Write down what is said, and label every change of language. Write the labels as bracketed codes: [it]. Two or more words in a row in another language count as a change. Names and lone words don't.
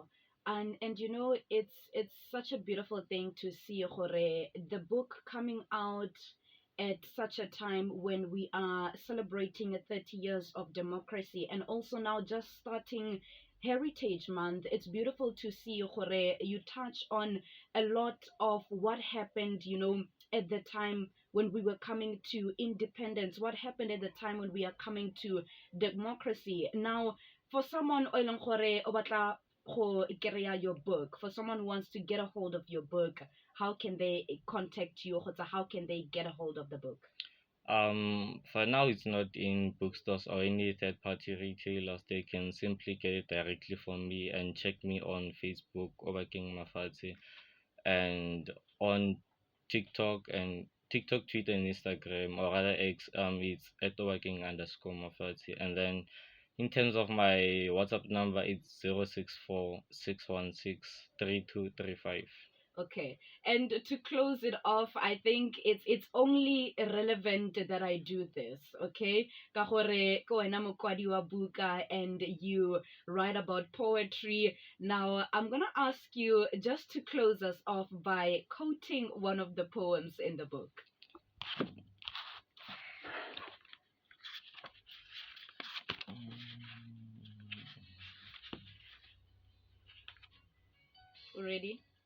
[en] And you know, it's such a beautiful thing to see gore the book coming out at such a time when we are celebrating 30 years of democracy, and also now just starting Heritage Month. It's beautiful to see gore you touch on a lot of what happened, you know, at the time when we were coming to independence, what happened at the time when we are coming to democracy. Now, for someone [tn] o e leng gore o batla go kry [en] your book, for someone who wants to get a hold of your book, how can they contact you, or how can they get a hold of the book? For now, it's not in bookstores or any third-party retailers. They can simply get it directly from me and check me on Facebook, Obaking Mafatsi, and on TikTok, Twitter, and Instagram, or rather X. It's at Obaking_Mafatsi, and then in terms of my WhatsApp number, it's 0646163235. Okay. And to close it off, I think it's only relevant that I do this, okay? [tn] Ka gore ke wena mokwadi wa buka, [en] and you write about poetry. Now, I'm going to ask you just to close us off by quoting one of the poems in the book. Ready?